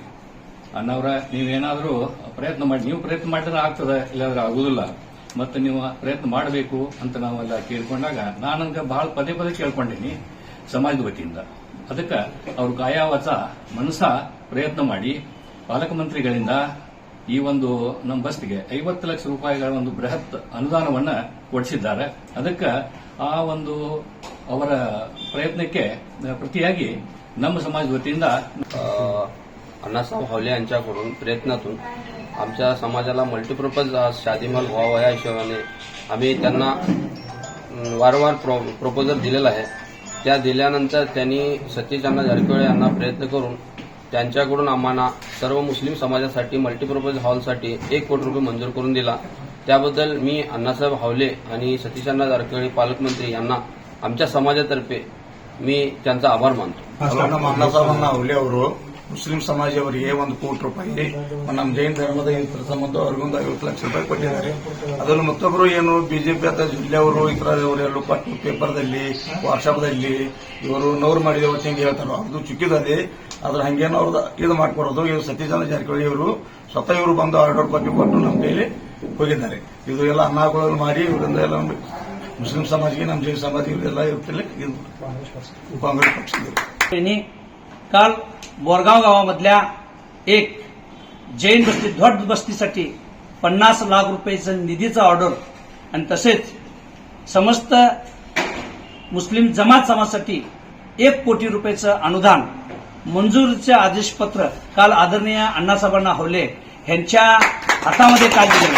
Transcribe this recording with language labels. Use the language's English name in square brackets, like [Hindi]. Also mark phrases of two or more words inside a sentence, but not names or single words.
[Kannada] ಅಣ್ಣವರ ನೀವೇನಾದರೂ ಪ್ರಯತ್ನ ಮಾಡಿ, ನೀವು ಪ್ರಯತ್ನ ಮಾಡಿದ್ರೆ ಆಗ್ತದೆ, ಇಲ್ಲಾಂದ್ರೆ ಆಗುದಿಲ್ಲ, ಮತ್ತೆ ನೀವು ಪ್ರಯತ್ನ ಮಾಡಬೇಕು ಅಂತ ನಾವೆಲ್ಲ ಕೇಳ್ಕೊಂಡಾಗ ನಾನಂಗ ಬಹಳ ಪದೇ ಕೇಳ್ಕೊಂಡೀನಿ ಸಮಾಜದ ವತಿಯಿಂದ. ಅದಕ್ಕೆ ಅವರು ಕಾಯಾವಚ ಮನಸ ಪ್ರಯತ್ನ ಮಾಡಿ ಪಾಲಕ ಮಂತ್ರಿಗಳಿಂದ ಈ ಒಂದು ನಮ್ಮ ಬಸ್ತಿಗೆ 50 ಲಕ್ಷ ರೂಪಾಯಿಗಳ ಒಂದು ಬೃಹತ್ ಅನುದಾನವನ್ನ ಕೊಡಿಸಿದ್ದಾರೆ. ಅದಕ್ಕೆ ಆ ಒಂದು ಅವರ [Marathi] प्रयत्नाचे प्रतियागी [Kannada] ನಮ್ಮ ಸಮಾಜ ವತಿಯಿಂದ [Marathi] अण्णासाहेब हवले यांच्याकडून प्रयत्नातून आमच्या समाजाला मल्टीपर्पज शादी महल व्हावा या हिशोबाने आम्ही त्यांना वारंवार प्रपोजल दिलेला आहे. त्या दिल्यानंतर त्यांनी सतीश अण्णा जारकिहोळी यांना प्रयत्न करून त्यांच्याकडून आम्हाला सर्व मुस्लिम समाजासाठी मल्टीपर्पज हॉलसाठी 1 कोटी रुपये मंजूर करून दिला. त्याबद्दल मी अण्णासाहेब हवले आणि सतीश अण्णा जारकिहोळी पालकमंत्री यांना आमच्या समाजातर्फे मी त्यांचा आभार मानतो. [Kannada] ಅಣ್ಣಾಸಾಹೇಬ ಹವಲೆ ಅವರು ಮುಸ್ಲಿಂ ಸಮಾಜವರಿಗೆ 1 ಕೋಟಿ ರೂಪಾಯಿ, ನಮ್ಮ ಜೈನ ಧರ್ಮದ ಸಂಬಂಧ ಅವ್ರಿಗೊಂದು 50 ಲಕ್ಷ ರೂಪಾಯಿ ಕೊಟ್ಟಿದ್ದಾರೆ. ಅದನ್ನು ಮತ್ತೊಬ್ಬರು ಏನು ಬಿಜೆಪಿ ಅಥವಾ ಜಿಲ್ಲೆಯವರು ಇತರವರೆಲ್ಲೂ ಕೊಟ್ಟು ಪೇಪರ್ದಲ್ಲಿ ವಾಟ್ಸಾಪ್ದಲ್ಲಿ ಇವರು ನವರು ಮಾಡಿದ ಹಿಂಗೆ ಹೇಳ್ತಾರೋ ಅದು ಚುಕ್ಕಿದೆ. ಅದ್ರ ಹಂಗೇನು ಅವ್ರದ್ದು ಇದು ಮಾಡ್ಕೊಡೋದು. ಇವರು ಸತೀಶ್ ಚಂದ್ರ ಜಾರಕಿಹೊಳಿ ಅವರು ಸ್ವತಃ ಇವರು ಬಂದು ಆರ್ಡರ್ ಕಾಪಿ ಕೊಟ್ಟು ನಮ್ಮ ಕೈಲಿ ಹೋಗಿದ್ದಾರೆ. ಇದು ಎಲ್ಲ ಅನ್ನಾಗಳನ್ನು ಮಾಡಿ ಇವರಿಂದ ಎಲ್ಲ [Marathi] मुस्लिम समाज की जैन समाज काँग्रेस पक्षाने काल बोरगाव गावामधल्या एक जैन बस्ती ध्वट बस्तीसाठी 50 लाख रुपयाचं निधीचं ऑर्डर आणि तसेच समस्त मुस्लिम जमात समाजासाठी 1 कोटी रुपयाचं अनुदान मंजुरीचे आदेशपत्र काल आदरणीय अण्णासाहेबांना हवले यांच्या हातामध्ये काल दिलं.